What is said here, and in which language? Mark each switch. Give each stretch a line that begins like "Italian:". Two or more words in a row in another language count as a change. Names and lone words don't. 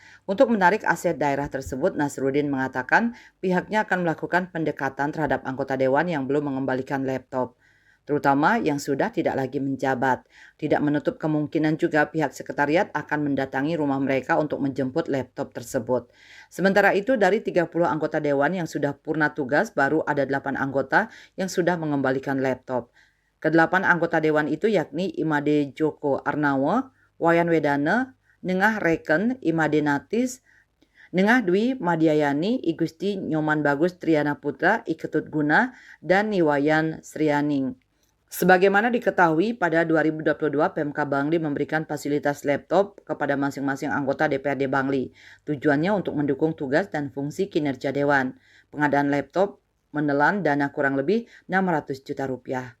Indonesian: Untuk menarik aset daerah tersebut, Nasruddin mengatakan pihaknya akan melakukan pendekatan terhadap anggota dewan yang belum mengembalikan laptop, terutama yang sudah tidak lagi menjabat. Tidak menutup kemungkinan juga pihak sekretariat akan mendatangi rumah mereka untuk menjemput laptop tersebut. Sementara itu, dari 30 anggota dewan yang sudah purna tugas, baru ada 8 anggota yang sudah mengembalikan laptop. Kedelapan anggota dewan itu yakni Imade Joko Arnawo, Wayan Wedana, Nengah Reken, Imade Natis, Nengah Dwi Madiayani, Igusti Nyoman Bagus Triana Putra, Iketut Guna, dan Niwayan Srianing. Sebagaimana diketahui, pada 2022 Pemkab Bangli memberikan fasilitas laptop kepada masing-masing anggota DPRD Bangli. Tujuannya untuk mendukung tugas dan fungsi kinerja Dewan. Pengadaan laptop menelan dana kurang lebih 600 juta rupiah.